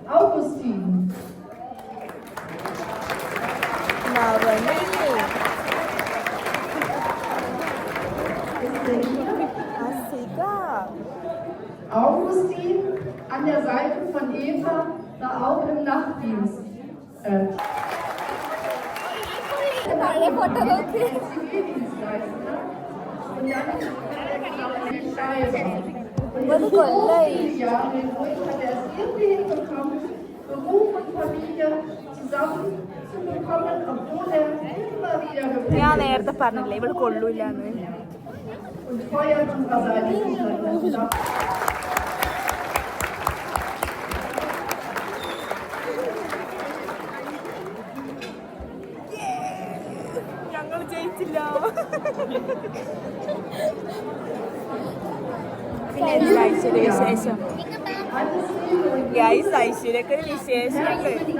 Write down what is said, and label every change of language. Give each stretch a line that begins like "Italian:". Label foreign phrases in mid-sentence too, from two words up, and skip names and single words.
German: Augustin an der Seite von Eva war auch im Nachtdienst.
Malayalam: ഒരു കൊല്ലായി.
German: Jahre hat er es irgendwie hinbekommen, Beruf und Familie zusammen zu bekommen, obwohl er immer wieder
Malayalam: ഞാൻ നേരത്തെ പറഞ്ഞില്ലേ ഇവിടെ കൊള്ളൂലെന്ന്.
German: und Feuer unserer Seite ist.
Malayalam: ഞങ്ങൾ ജയിച്ചില്ല. പിന്നെ ഐശ്വര്യ വിശേഷം ഗൈസ്, ഐശ്വര്യക്ക് ഒരു വിശേഷമുണ്ട്.